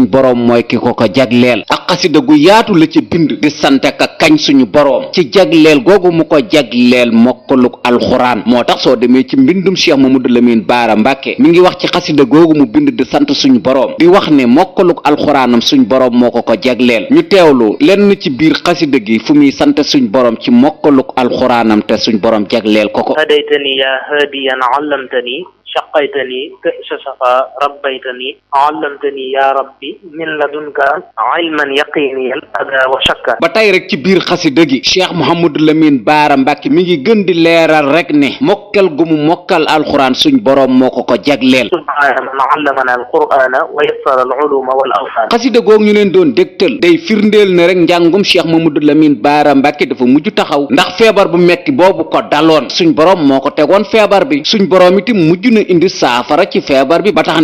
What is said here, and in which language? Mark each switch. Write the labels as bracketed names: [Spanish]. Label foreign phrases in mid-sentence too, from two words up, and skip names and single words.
[Wolof] boroom mooy ki ko jagleel ak xasida gu yaatu la ci bind di sant ka kañ suñu boroom ci jagleel googu mu ko jagleel mokkaluk alxuraan moo tax soo demee ci mbindum cheikh Mamadou Lamine Bara Mbacke mi ngi wax ci xasida googu mu bind di sant suñu boroom di wax ne mokkaluk alxuraanam suñ boroom moo ko jagleel ñu teewlu lenn ci biir xasida gi fu muy sant suñ boroom ci mokkaluk alxuraanam te suñ boroom jagleel ko [Arabic] هديتني يا هاديا علمتني سقيتني كأس صفا ربيتني علمتني يا رب من لدنك علما يقينيا أدى وشكا. [Wolof] ba tey rek ci biir xasida gi Cheikh Mouhamadou Lamine Bara Mbacke mi ngi gën di leeral rek ne mokkal gu mu mokkal alxuraan suñ boroom moo ko jagleel. [Arabic] سبحان من علمنا القرآن ويسر العلوم والأوزان. [Wolof] xasida googu ñu leen doon dégtal day firndeel ne rek njàngum Cheikh Mouhamadou Lamine Bara Mbacke dafa mujj taxaw ndax feebar bu metti boobu ko daloon suñ boroom moo ko tegoon feebar bi suñ boroom itam mujj na indi saafara ci feebar bi ba tax